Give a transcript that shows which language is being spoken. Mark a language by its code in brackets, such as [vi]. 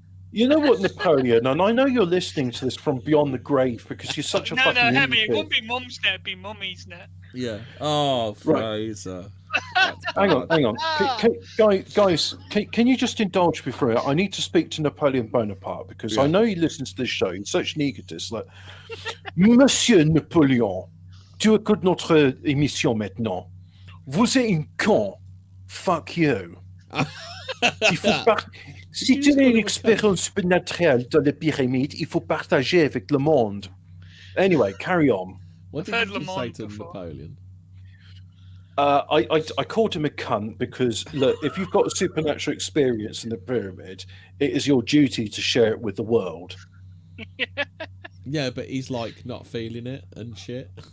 [en] You know what, Napoleon, and I know you're listening to this from beyond the grave because you're such a fucking Hemmy, it idiot. won't be Mum's net, it'd be Mummy's net. Yeah. Oh, Fraser. Hang on. Guys, can you just indulge me for it? I need to speak to Napoleon Bonaparte because I know he listens to this show. He's such an egotist. [fr] Like, Monsieur Napoléon, tu écoutes notre émission maintenant. Vous êtes un con. [en] Fuck you. [fr] Si tu as une expérience naturelle dans les pyramides, il faut partager avec le monde. [en] Anyway, carry on. What did you say to Napoleon? I called him a cunt because, look, if you've got a supernatural experience in the pyramid, it is your duty to share it with the world. Yeah, but he's like not feeling it and shit.